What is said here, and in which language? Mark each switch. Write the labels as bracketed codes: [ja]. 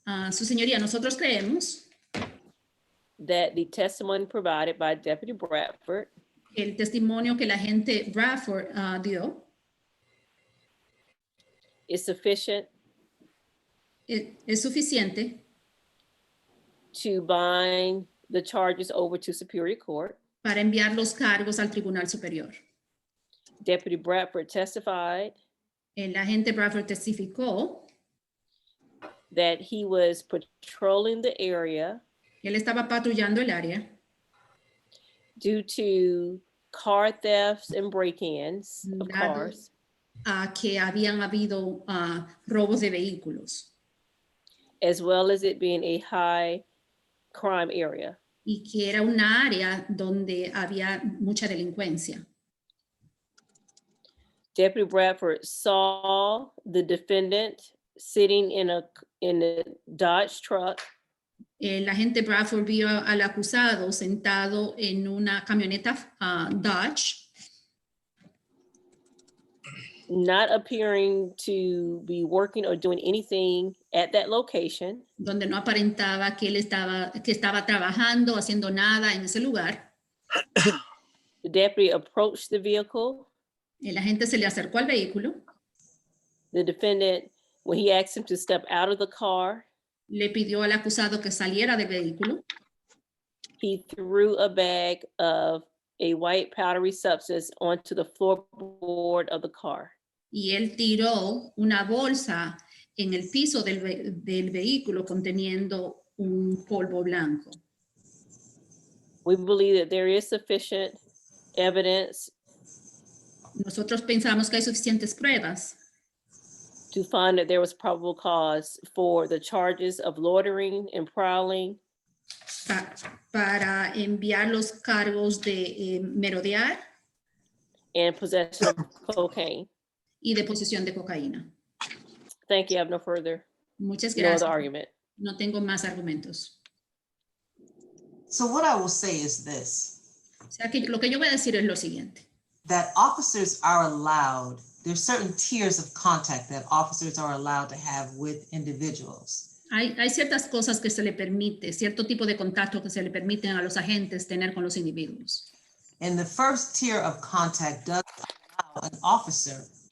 [es] Su señoría, nosotros creemos [en] that the testimony provided by Deputy Bradford [es] que el testimonio que la agente Bradford dio [en] is sufficient [es] es suficiente [en] to bind the charges over to Superior Court. [es] para enviar los cargos al Tribunal Superior. [en] Deputy Bradford testified [es] El agente Bradford testificó [en] that he was patrolling the area [es] que él estaba patrullando el área [en] due to car thefts and break-ins of [es] Dado- [en] cars, [es] a que habían habido robos de vehículos [en] as well as it being a high crime area. [es] y que era una área donde había mucha delincuencia. [en] Deputy Bradford saw the defendant sitting in a Dodge truck [es] El agente Bradford vio al acusado sentado en una camioneta Dodge, [en] not appearing to be working or doing anything at that location. [es] donde no aparentaba que estaba trabajando, haciendo nada en ese lugar. [en] The deputy approached the vehicle. [es] El agente se le acercó al vehículo, [en] The defendant, when he asked him to step out of the car, [es] le pidió al acusado que saliera del vehículo, [en] he threw a bag of a white powdery substance onto the floorboard of the car. [es] y él tiró una bolsa en el piso del vehículo conteniendo un polvo blanco. [en] We believe that there is sufficient evidence [es] Nosotros pensamos que hay suficientes pruebas [en] to find that there was probable cause for the charges of loitering and prowling, [es] para enviar los cargos de merodear [en] and possession of cocaine. [es] y de posesión de cocaína. [en] Thank you. I have no further, [es] Muchas no gracias. [en] other argument. [es] No tengo más argumentos. [en] So what I will say is this, [es] O sea que lo que yo voy a decir es lo siguiente. [en] that officers are allowed, there's certain tiers of contact that officers are allowed to have with individuals. [es] Hay ciertas cosas que se le permite, cierto tipo de contacto que se le permiten a los agentes tener con los individuos. [en] And the first tier of contact does allow an officer